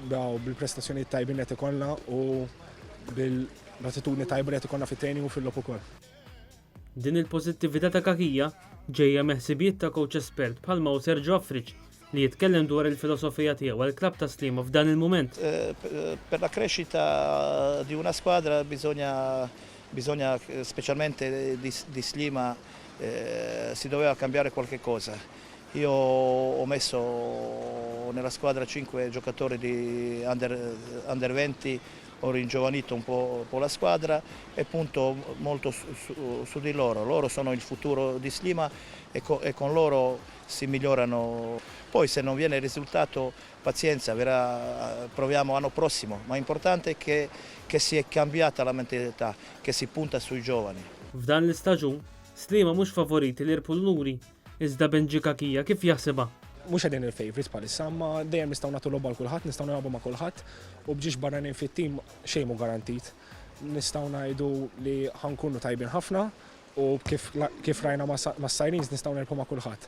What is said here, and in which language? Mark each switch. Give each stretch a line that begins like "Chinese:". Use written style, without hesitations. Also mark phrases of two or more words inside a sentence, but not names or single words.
Maltese: bil-prestazzjoni tajbin qed ikollna u bil-attitudni tajba li qed ikollna fit-training u fil-logħob ukoll. Din il-pożittività ta' Kakija ġejja meħsibiet ta' coach espert bħalma Sergio Afriġ li jitkellem dwar il-filosofija tiegħu għall-klabb ta' Slima f'dan il-mument.
Italian: Per la crescita di una squadra bisogna specialmente di Slima si doveva cambiare qualche cosa. Io ho messo nella squadra 5 giocatori di under 20, ho ringiovanito un po' la squadra e punto molto su di loro. Loro sono il futuro di Slima e con loro si migliorano. Poi se non viene il risultato, pazienza, proviamo l'anno prossimo, ma l'importante è che si è cambiata la mentalità, che si punta sui giovani.
Maltese: F'dan l-istaġun, Slima mhux favoriti li jirbħu l-nuri, iżda Benji Kakija kif jaħsibha. Mhux qegħdin il-favorites bħalissa, ma dejjem nistgħu nagħtu logħba l kulħadd, nistgħu nilagħbu ma' kulħadd u bġiex barranin fit-tim xejn mhu garantit. Nistgħu ngħidu li ħankunu tajbin ħafna u kif rajna mas-Sirens nistgħu nerbħu ma' kulħadd.